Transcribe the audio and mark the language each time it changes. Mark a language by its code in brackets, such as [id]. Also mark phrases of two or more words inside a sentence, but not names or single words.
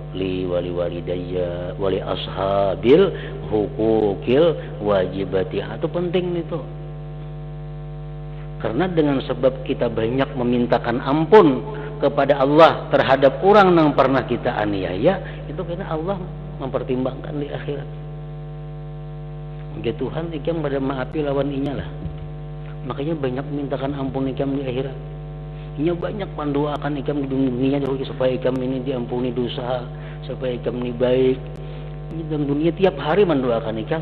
[ar] لي ولي والديّ ولي أصحاب الحقوق الواجبات. [id] Itu penting itu. Karena dengan sebab kita banyak memintakan ampun kepada Allah terhadap orang yang pernah kita aniaya, itu karena Allah mempertimbangkan di akhirat. [bjn] Ya Tuhan, ikam pada maafi lawan inya lah. Makanya banyak mintakan ampun ikam di akhirat. Inya banyak mendoakan ikam di dunia supaya ikam ini diampuni dosa, supaya ikam ini baik. Ini dalam dunia tiap hari mendoakan ikam.